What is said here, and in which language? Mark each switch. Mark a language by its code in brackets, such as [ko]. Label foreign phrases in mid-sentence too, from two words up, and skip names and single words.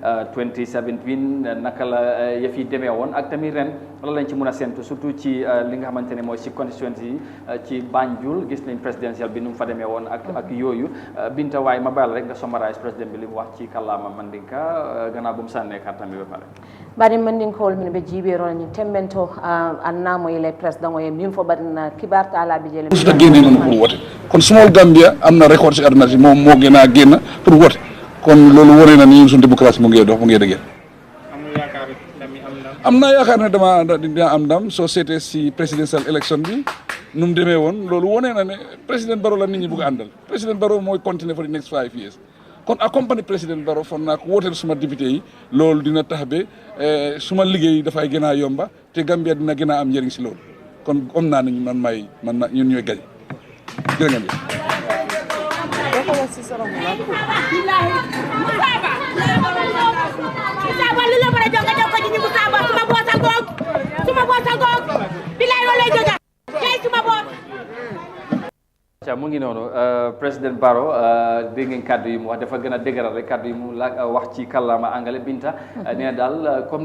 [wo] 2017 naka la yëf yi demee woon ak tamit ren lan lañ ci mun a séntu surtout ci li nga xamante ne mooy ci constituency yi ci Banjul gis nañ présidentiel bi nu mu fa demee woon ak yooyu Binta waaye ma bàyyi rek nga summarize président bi li mu wax ci kàllaama Mandinka gannaaw bu mu sànnee kartam bi ba pare. [ff] Bari Mandinkol min be jiɓero ni tembento annamo ile président oye min fo baɗina kibarta ala bi jele [wo] musuta génne noonu pour wote kon small Gambia am na record ci àdduna si moom moo gën a génn pour wote kon loolu wone na ni suñu démocratie mu ngi dox mu ngi dëgër am naa yaakaar ne dina am ndam soo seetee si presidential election bi nu mu demee woon loolu wone na ne président Barrow la nit ñi bëgg a àndal président Barrow mooy continuer [en] for the next 5 years [wo] kon accompagné président Barrow foog naa ko wooteel suma député yi loolu dina tax ba suma liggéey dafay gën a yomba te Gambia dina gën a am njëriñ si loolu kon am naa ne ñun ñooy gañ jërë ngeen jëf. mu ngi noonu président Barrow dégg ngeen kàddu yi mu wax dafa gën a dëgëral rek kàddu yi mu la wax ci kàllaama angale Binta nee na daal comme